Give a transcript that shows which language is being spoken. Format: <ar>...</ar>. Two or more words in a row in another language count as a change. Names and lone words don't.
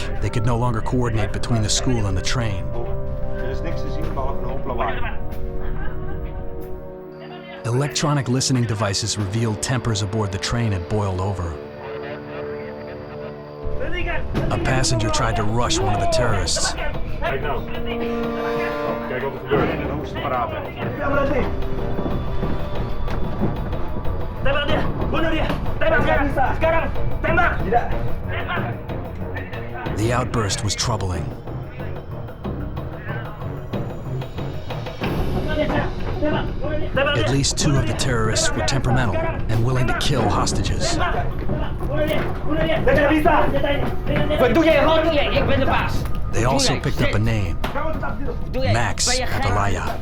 <en>They could no longer coordinate between the school and the train. Electronic listening devices revealed tempers aboard the train had boiled over. A passenger tried to rush one of the terrorists.</en> <nl>Kijk nou. Kijk wat er gebeurt. Langs de parade.</nl> <id>Tembak dia! Bunuh dia! Tembak sekarang! Sekarang! Tembak! Tidak!</id> <en>The outburst was troubling. At least 2 of the terrorists were temperamental and willing to kill hostages. They also picked up a name, Max Papalaya.</en>